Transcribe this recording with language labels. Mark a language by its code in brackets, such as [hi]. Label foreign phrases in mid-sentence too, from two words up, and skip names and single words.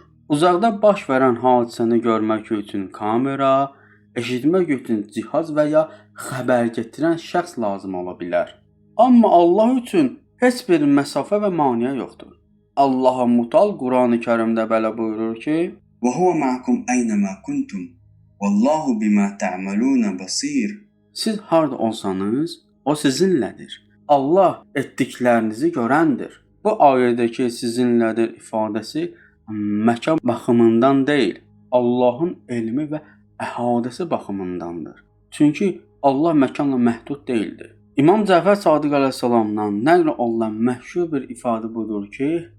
[az] Uzaqda baş verən hadisəni görmək üçün kamera, eşitmək üçün cihaz və ya xəbər gətirən şəxs lazım ola bilər. Amma Allah üçün heç bir məsafə və maneə yoxdur. Allah Mutal Qurani-Kərimdə belə buyurur ki: [ar] وَهُوَ مَعَكُمْ أَيْنَمَا كُنْتُمْ وَاللَّهُ بِمَا تَعْمَلُونَ بَصِيرٌ. [az] Siz harda olsanız, o sizinlədir. Allah etdiklərinizi görəndir. Bu ayədəki sizinlədir ifadəsi məkan baxımından deyil, Allahın elmi və əhatəsi baxımındandır. Çünki Allah məkanla məhdud deyildir. İmam Cəfər Sadiq əleyhissalamdan nəql olunan məşhur bir ifadə budur ki: